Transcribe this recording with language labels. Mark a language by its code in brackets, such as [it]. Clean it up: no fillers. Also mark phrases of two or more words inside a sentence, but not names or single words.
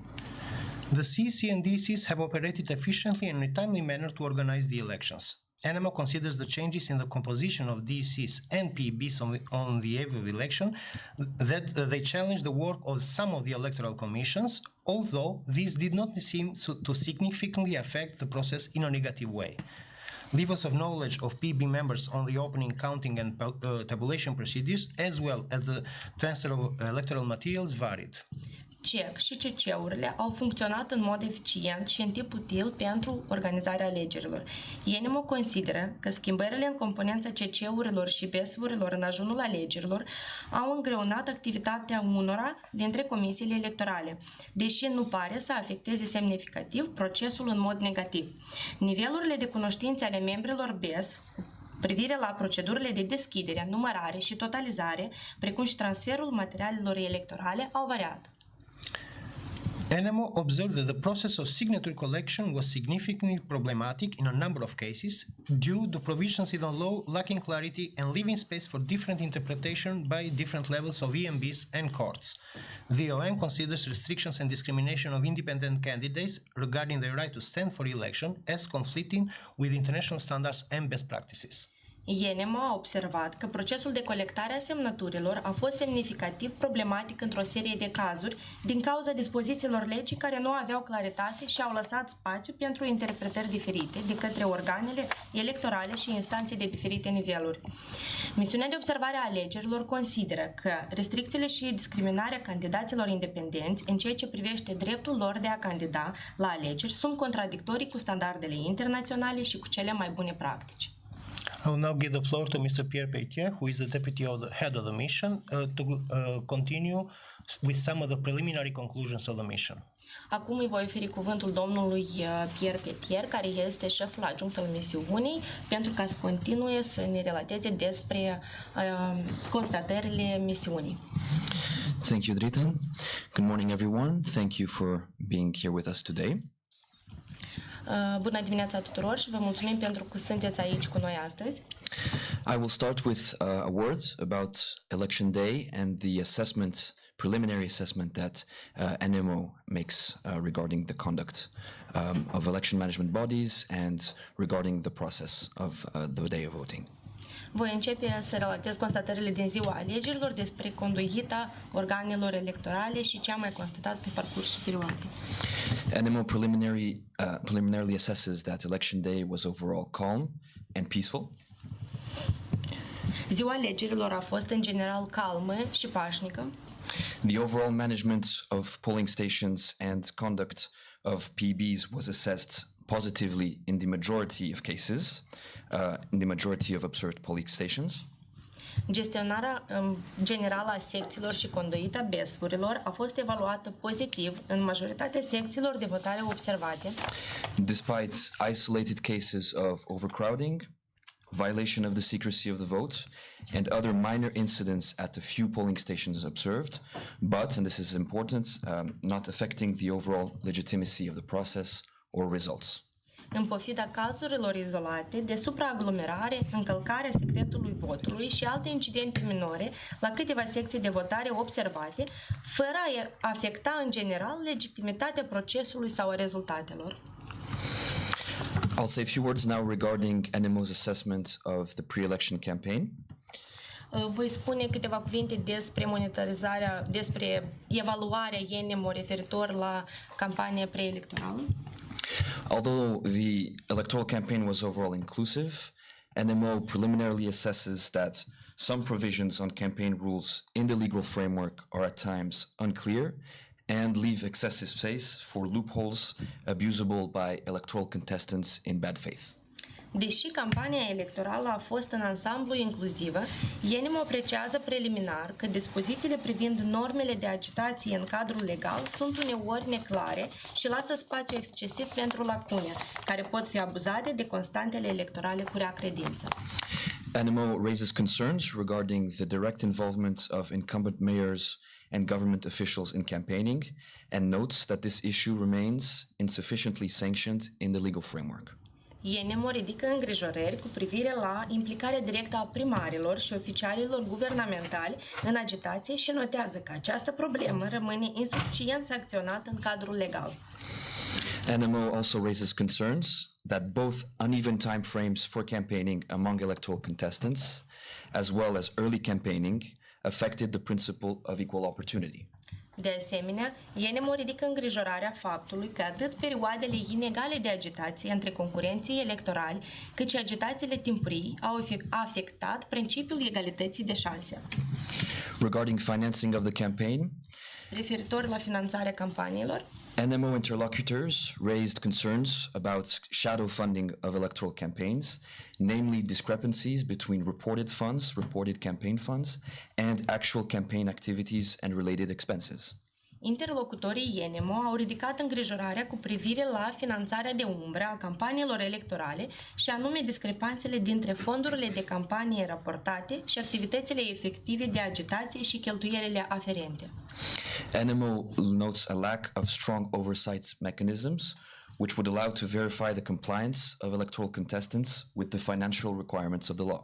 [en] The CEC and DCs have operated efficiently and in a timely manner to organize the elections. ENEMO considers the changes in the composition of DCs and PBs on the eve of election that they challenge the work of some of the electoral commissions, although these did not seem to significantly affect the process in a negative way. Levels of knowledge of PB members on the opening, counting and tabulation procedures, as well as the transfer of electoral materials, varied. [ro] CEC și CC-urile au funcționat în mod eficient și în timp util pentru organizarea alegerilor. ENEMO consideră că schimbările în componența CC-urilor și BES-urilor în ajunul alegerilor au îngreunat activitatea unora dintre comisiile electorale, deși nu pare să afecteze semnificativ procesul în mod negativ. Nivelurile de cunoștințe ale membrilor BES privire la procedurile de deschidere, numărare și totalizare, precum și transferul materialelor electorale, au variat. [en] ENEMO observed that the process of signature collection was significantly problematic in a number of cases due to provisions in the law lacking clarity and leaving space for different interpretation by different levels of EMBs and courts. The OM considers restrictions and discrimination of independent candidates regarding their right to stand for election as conflicting with international standards and best practices. [ro] ENEMO a observat că procesul de colectare a semnăturilor a fost semnificativ problematic într-o serie de cazuri din cauza dispozițiilor legii care nu aveau claritate și au lăsat spațiu pentru interpretări diferite de către organele electorale și instanțe de diferite niveluri. Misiunea de observare a alegerilor consideră că restricțiile și discriminarea candidaților independenți în ceea ce privește dreptul lor de a candida la alegeri sunt contradictorii cu standardele internaționale și cu cele mai bune practici. [en] I will now give the floor to Mr. Pierre Peitier, who is the deputy of the head of the mission, to continue with some of the preliminary conclusions of the mission. [ro] Acum îi voi oferi cuvântul domnului Pierre Peitier, care este șeful adjunct al misiunii, pentru ca să continue să ne relateze despre constatările misiunii. [en] Thank you, Dritan. Good morning, everyone. Thank you for being here with us today. [ro] Bună dimineața tuturor și vă mulțumim pentru că sunteți aici cu noi astăzi. [en] I will start with a word about Election Day and the preliminary assessment that ENEMO makes regarding the conduct of election management bodies and regarding the process of the day of voting. [ro] Voi începe să relatez constatările din ziua alegerilor despre conduita organelor electorale și ce am mai constatat pe parcursul perioadei. [en] ENEMO preliminarily assesses that Election Day was overall calm and peaceful. [ro] Ziua alegerilor a fost în general calmă și pașnică. [en] The overall management of polling stations and conduct of PBs was assessed positively in the majority of cases, in the majority of observed polling stations. [ro] Gestionarea generală a secțiilor și conduita BES-urilor a fost evaluată pozitiv în majoritatea secțiilor de votare observate, [en] Despite isolated cases of overcrowding, violation of the secrecy of the vote, and other minor incidents at the few polling stations observed, but, and this is important, not affecting the overall legitimacy of the process or results. [ro] în pofida cazurilor izolate de supraaglomerare, încălcarea secretului votului și alte incidente minore la câteva secții de votare observate, fără a afecta în general legitimitatea procesului sau a rezultatelor. [en] I'll say a few words now regarding ENEMO's assessment of the pre-election campaign. [ro] Voi spune câteva cuvinte despre monitorizarea, despre evaluarea ENEMO referitor la campania preelectorală. [en] Although the electoral campaign was overall inclusive, ENEMO preliminarily assesses that some provisions on campaign rules in the legal framework are at times unclear and leave excessive space for loopholes abusable by electoral contestants in bad faith. [ro] Deși campania electorală a fost în ansamblu inclusivă, ENEMO apreciază preliminar că dispozițiile privind normele de agitație în cadrul legal sunt uneori neclare și lasă spațiu excesiv pentru lacune, care pot fi abuzate de constantele electorale cu rea credință. [en] ENEMO raises concerns regarding the direct involvement of incumbent mayors and government officials in campaigning and notes that this issue remains insufficiently sanctioned in the legal framework. [ro] ENEMO ridică îngrijorări cu privire la implicarea directă a primarilor și oficialilor guvernamentali în agitație și notează că această problemă rămâne insuficient sancționată în cadrul legal. [en] ENEMO also raises concerns that both uneven time frames for campaigning among electoral contestants, as well as early campaigning, affected the principle of equal opportunity. [ro] De asemenea, ENEMO ridică îngrijorarea faptului că atât perioadele inegale de agitație între concurenții electorali, cât și agitațiile timpurii au afectat principiul egalității de șanse. [en] Regarding financing of the campaign, [ro] Referitor la finanțarea campaniilor, [en] ENEMO interlocutors raised concerns about shadow funding of electoral campaigns, namely discrepancies between reported campaign funds, and actual campaign activities and related expenses. [ro] interlocutorii ENEMO au ridicat îngrijorarea cu privire la finanțarea de umbră a campaniilor electorale și anume discrepanțele dintre fondurile de campanie raportate și activitățile efective de agitație și cheltuielile aferente. [en] ENEMO notes a lack of strong oversight mechanisms which would allow to verify the compliance of electoral contestants with the financial requirements of the law.